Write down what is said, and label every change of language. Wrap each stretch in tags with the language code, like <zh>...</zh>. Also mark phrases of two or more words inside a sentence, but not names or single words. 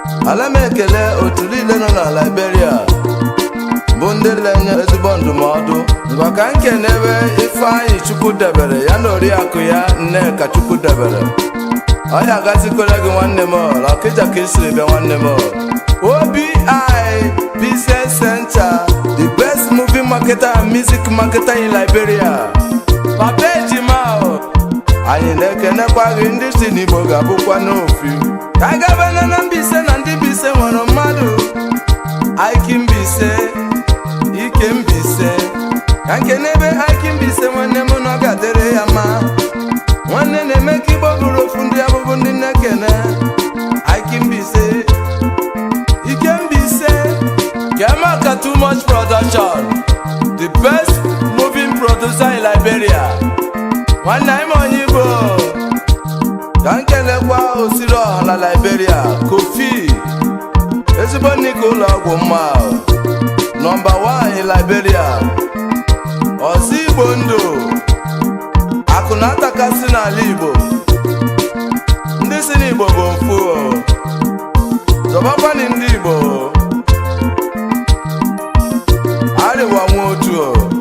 <ig>Ala m ekele otu niile nọ na Liberia, bụ ndị na-enye ezigbo ndụmọdụ. Ngwa ka m kenebe Ifeanyị Chukwu debere, ya na oriakụ ya Nneka Chukwu debere. Ọ ya agazikwere gị nwanne m, na Ọkịja ka ị siri bịa nwanne m.</ig> <en>O B I Business Center, the best movie marketer and music marketer in Liberia.</en> <ig>Papa Ejima o, anyị na-ekenekwa gị, ndị si n'Igbo ga-abụkwa n'ofu. Ka anyị gaba na, na Mbaise na ndị Mbaise nwere mmadụ. Ike Mbaise, Ike Mbaise. Ka nke n'ebe Ike Mbaise nwanne m na ọ ga-adịrị ya mma. Nwanne na-eme ka Igbo bụrụ ofu, ndị abụbụ ndị na-ekene.</ig> <en>Ike Mbaise, Ike Mbaise, Kemaka Too Much Production, the best moving producer in Liberia.</en> <ig>Nwanne anyị ma onye Igbo. Ka m kelekwa Osiri Ọha na Liberia, Kofi, ezigbo nne ka ụlọ ọgwụ mma,</ig> <en>number one in Liberia.</en> <ig>Ọzọ Igbo ndụ, akụ na-atakasị n'ala Igbo. Ndị si n'Igbo bụ ofu o. Zọbakwanụ ndị Igbo. Arịwa nwa otu o.</ig>